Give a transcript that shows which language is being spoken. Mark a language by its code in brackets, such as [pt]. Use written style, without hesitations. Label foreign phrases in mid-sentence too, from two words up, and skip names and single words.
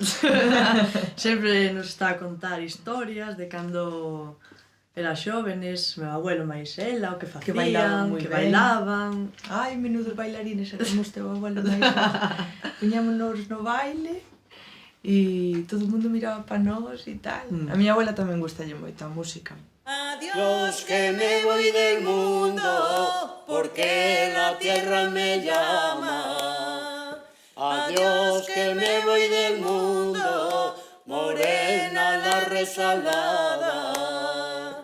[gl] Sempre nos está a contar historias de cando era xóvenes, meu abuelo máis ela, o que facían, bailaban moi que ben. bailaban. Ai, menudos bailarines éramos teu abuelo máis. Puñámonos no baile e todo o mundo miraba pa nós e tal. A miña abuela tamén gustalle moito a música. [es] Adiós que me voy del mundo, porque la tierra me llama. Adiós que me voy del mundo, morena la resalada.